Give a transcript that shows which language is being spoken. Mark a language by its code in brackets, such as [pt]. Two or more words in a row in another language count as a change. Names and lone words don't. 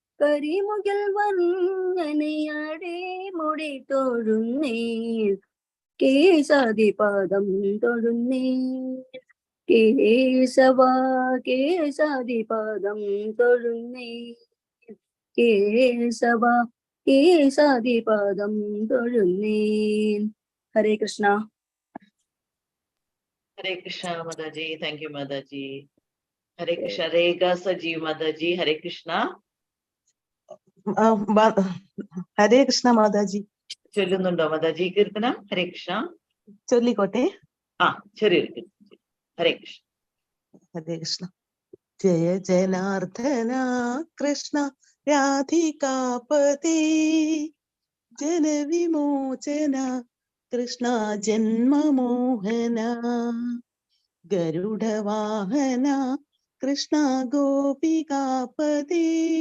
[ml] കരിമുകിൽ വർണ്ണനയാടെ മുടി തൊഴുന്നേൻ. കേശാദിപദം തൊഴുന്നേ കേശവ കേശാദിപദം തൊഴുന്നേ കേശവ കേശാദിപദം തൊഴുന്നേ. [sa] ഹരേ കൃഷ്ണ. हरे कृष्ण, माताजी. [en] Thank you, Mataji. [sa] हरे कृष्ण. Rega Sajeev Mataji. हरे कृष्ण. ഹരേ കൃഷ്ണ മാതാജി. [ml] ചൊല്ലുന്നുണ്ടോ മാതാജി കീർത്തനം? [sa] ഹരേ കൃഷ്ണ [ml] ചൊല്ലിക്കോട്ടെ. ചെറിയൊരു കീർത്തനം. [sa] ഹരേ കൃഷ്ണ. ഹരേ കൃഷ്ണ. [ml] ജയ ജനാർദ്ദന കൃഷ്ണ രാധികാപതി ജനവിമോചന കൃഷ്ണ ജന്മമോഹന ഗരുഡവാഹന കൃഷ്ണ ഗോപികാപതി